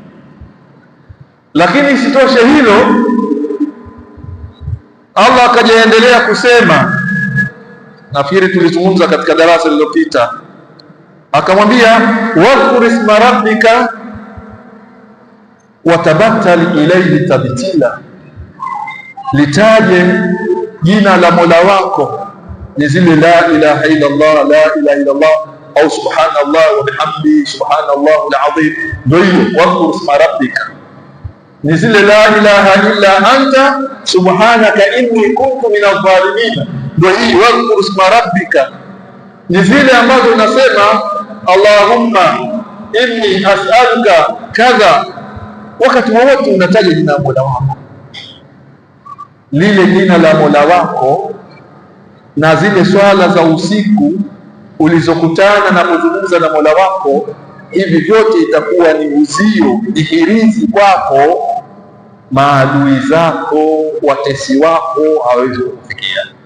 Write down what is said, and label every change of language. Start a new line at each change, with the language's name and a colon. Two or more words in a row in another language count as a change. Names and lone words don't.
Swahili: Lakini isitoshe hilo, Allah akajaendelea kusema, nafikiri tulizungumza katika darasa lililopita, akamwambia
Arabic: واذكر اسم ربك وتبتل إليه تبتيلا,
Swahili: litaje jina la Mola wako, ni zile
Arabic: لا إله إلا الله, لا إله إلا الله,
Swahili: au
Arabic: سبحان الله وبحمده سبحان الله العظيم.
Swahili: Ndio hiyo
Arabic: واذكر اسم ربك,
Swahili: ni zile
Arabic: لا إله إلا أنت سبحانك إني كنت من الظالمين.
Swahili: Ndio hii
Arabic: واذكر اسم ربك,
Swahili: ni zile ambazo unasema
Arabic: اللهم إني أسألك كذا,
Swahili: wakati wowote unataja jina la Mola wako. Lile jina la Mola wako na zile swala za usiku ulizokutana na kuzungumza na Mola wako, hivi vyote itakuwa ni uzio, ni hirizi kwako, maadui zako, watesi wako hawezi kufikia.